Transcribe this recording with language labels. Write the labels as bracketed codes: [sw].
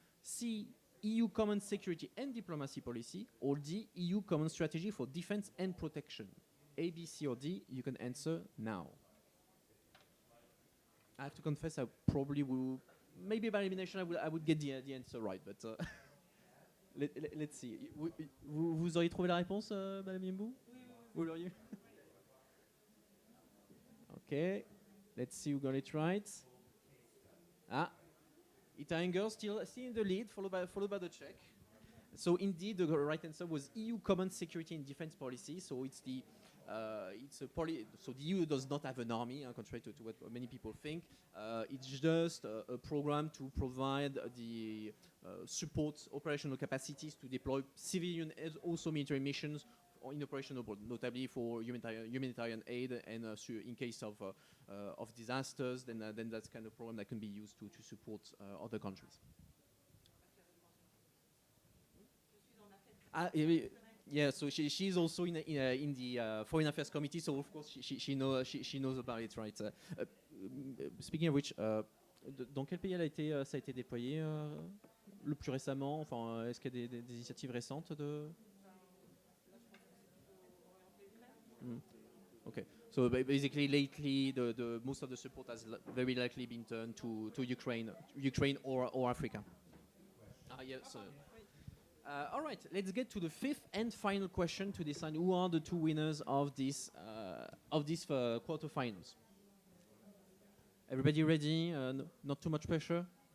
[en] C, EU Common Security and Diplomacy Policy. Or D, EU Common Strategy for Defense and Protection. A, B, C, or D, you can answer now. I have to confess, I probably will, maybe by elimination, I would get the answer right, but let's see. [fr] Vous auriez trouvé la réponse, Madame Yenbou? Vous l'auriez? [en] Okay, let's see who got it right. Italian girl still in the lead, followed by the Czech. So indeed, the right answer was EU Common Security and Defense Policy. So it's the so the EU does not have an army, contrary to what many people think. It's just a program to provide the support operational capacities to deploy civilian and also military missions in operation abroad, notably for humanitarian aid and in case of disasters. Then that's kind of program that can be used to support other countries. Yeah, so she's also in the Foreign Affairs Committee, so of course she knows about it, right? Speaking of which, [fr] dans quel pays ça a été déployé le plus récemment? Enfin, est-ce qu'il y a des initiatives récentes de? [en] Okay, so basically lately the most of the support has very likely been turned to Ukraine or Africa. Yes. All right, let's get to the fifth and final question to decide who are the two winners of this quarterfinals. Everybody ready? Not too much pressure.